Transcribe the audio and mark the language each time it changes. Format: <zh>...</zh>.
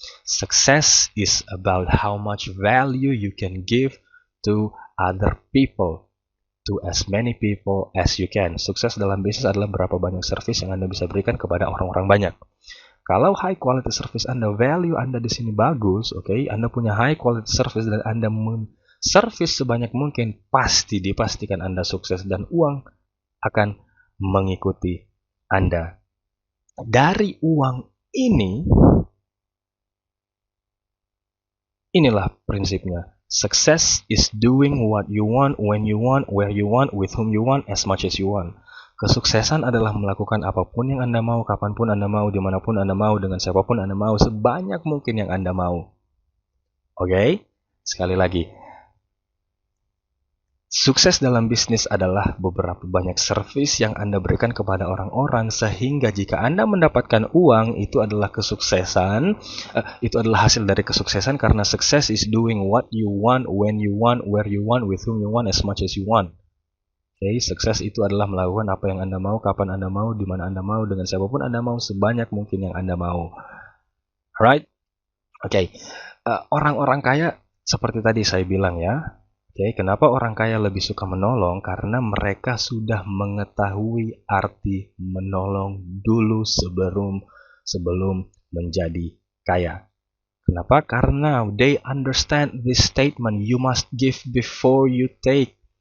<en>Success is about how much value you can give to other people, to as many people as you can.</en> <id>Sukses dalam bisnis adalah berapa banyak service yang Anda bisa berikan kepada orang-orang banyak. Kalau</id> <en>high quality service</en> <id>Anda, value Anda di sini bagus, oke, Anda punya high quality service dan Anda service sebanyak mungkin, pasti dipastikan Anda sukses dan uang akan mengikuti Anda. Dari uang ini, inilah prinsipnya.</id> <en>Success is doing what you want, when you want, where you want, with whom you want, as much as you want.</en> <id>Kesuksesan adalah melakukan apapun yang Anda mau, kapanpun Anda mau, dimanapun Anda mau, dengan siapapun Anda mau, sebanyak mungkin yang Anda mau. Oke? Sekali lagi. Sukses dalam bisnis adalah beberapa banyak servis yang Anda berikan kepada orang-orang, sehingga jika Anda mendapatkan uang, itu adalah kesuksesan, itu adalah hasil dari kesuksesan, karena sukses</id> <en>is doing what you want,</en> <id>when you want, where you want, with whom you want, as much as you want. Oke, sukses itu adalah melakukan apa yang Anda mau, kapan Anda mau, di mana Anda mau, dengan siapapun Anda mau, sebanyak mungkin yang Anda mau. Alright? Oke, orang-orang kaya seperti tadi saya bilang ya. Oke, kenapa orang kaya lebih suka menolong? Karena mereka sudah mengetahui arti menolong dulu sebelum menjadi kaya. Kenapa? Karena</id> <en>they understand this statement, you must give before you take.</en>